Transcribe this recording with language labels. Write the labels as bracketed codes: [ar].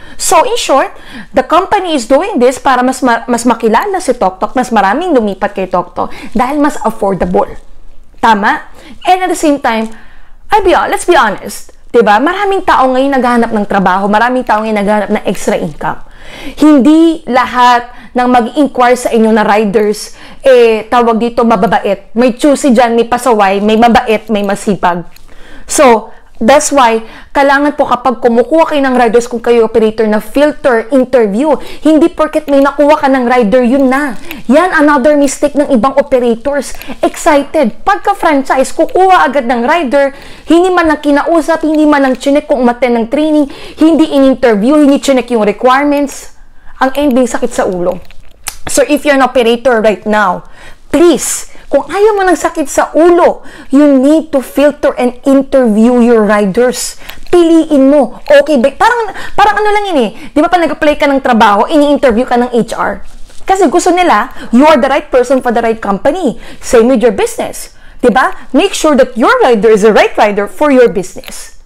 [en] So, in short, the company is doing this [tl] para mas makilala si TokTok, mas maraming lumipat kay TokTok dahil mas affordable. Tama? [en] And at the same time, let's be honest, diba? [tl] Maraming tao ngayon naghahanap ng trabaho, maraming tao ngayon naghahanap ng extra income. Hindi lahat ng mag-inquire sa inyo na riders, tawag dito mababait. May choosy dyan, may pasaway, may mabait, may masipag. [en] So, that's why, [tl] kailangan po kapag kumukuha kayo ng riders kung kayo operator na filter interview, hindi porket may nakuha ka ng rider, yun na. Yan, another mistake ng ibang operators. Excited. Pagka-franchise, kukuha agad ng rider, hindi man lang kinausap, hindi man lang chinek kung umaten ng training, hindi in-interview, hindi chinek yung requirements. Ang ending, sakit sa ulo. [en] So, if you're an operator right now, please, [tl] kung ayaw mo ng sakit sa ulo, [en] you need to filter and interview your riders. [tl] Piliin mo. Okay, parang ano lang yun eh. Di ba pa nag-apply ka ng trabaho, ini-interview ka ng HR? Kasi gusto nila, [en] you are the right person for the right company. Same with your business. Di ba? Make sure that your rider is the right rider for your business.